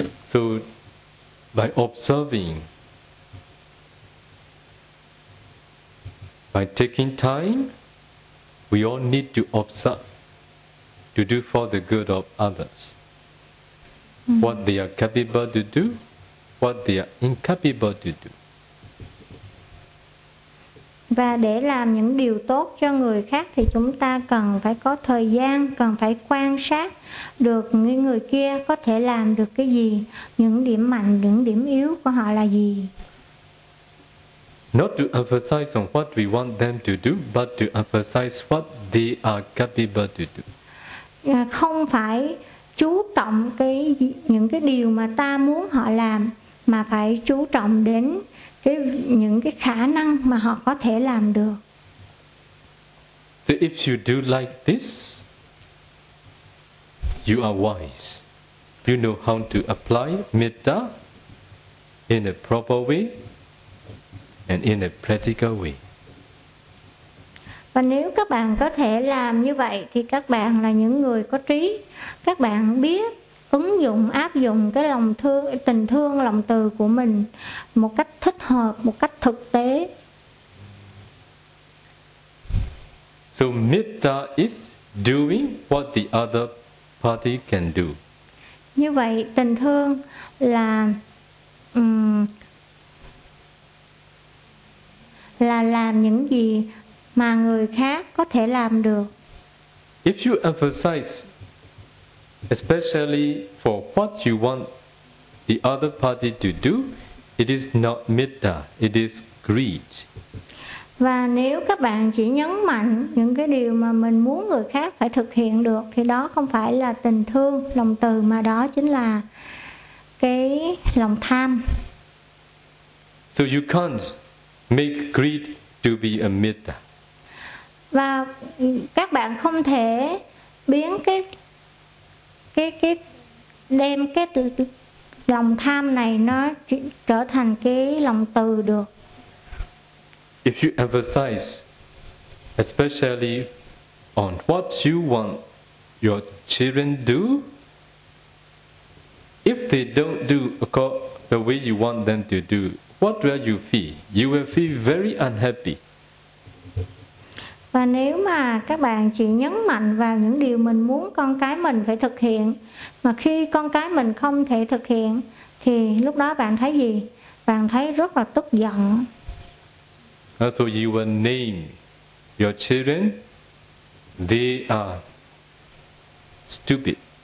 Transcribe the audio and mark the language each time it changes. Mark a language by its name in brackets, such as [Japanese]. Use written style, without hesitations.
[English] So by observing, by taking time, we all need to observe to do for the good of others. What they are capable to do, what they are incapable to do. [Vietnamese] Và để làm những điều tốt cho người khác thì chúng ta cần phải có thời gian, cần phải quan sát được người kia có thể làm được cái gì, những điểm mạnh, những điểm yếu của họ là gì. [English] Not to emphasize on what we want them to do, but to emphasize what they are capable to do. [Vietnamese] Không phải chú trọng những cái điều mà ta muốn họ làm, mà phải chú trọng đến những cái khả năng mà họ có thể làm được. [English] So if you do like this, you are wise. You know how to apply metta in a proper way and in a practical way. [Vietnamese] Và nếu các bạn có thể làm như vậy thì các bạn là những người có trí, các bạn biết ứng dụng, áp dụng cái lòng thương, tình thương, lòng từ của mình một cách thích hợp, một cách thực tế. [English] So metta is doing what the other party can do. [Vietnamese] Như vậy tình thương là là làm những gì mà người khác có thể làm được. [English] If you emphasize especially for what you want the other party to do, it is not metta, it is greed. [Vietnamese] Và nếu các bạn chỉ nhấn mạnh những cái điều mà mình muốn người khác phải thực hiện được thì đó không phải là tình thương, lòng từ mà đó chính là cái lòng tham. [English] So you can't make greed to be a metta. [Vietnamese] Và các bạn không thể biến cái đem cái lòng tham này nó trở thành cái lòng từ được. [English] If you emphasize especially on what you want your children do, if they don't do the way you want them to do, what will you feel? You will feel very unhappy. [Vietnamese] Và nếu mà các bạn chỉ nhấn mạnh vào những điều mình muốn con cái mình phải thực hiện, mà khi con cái mình không thể thực hiện thì lúc đó bạn thấy gì? Bạn thấy rất là tức giận. [English] So you will name your children, they are stupid.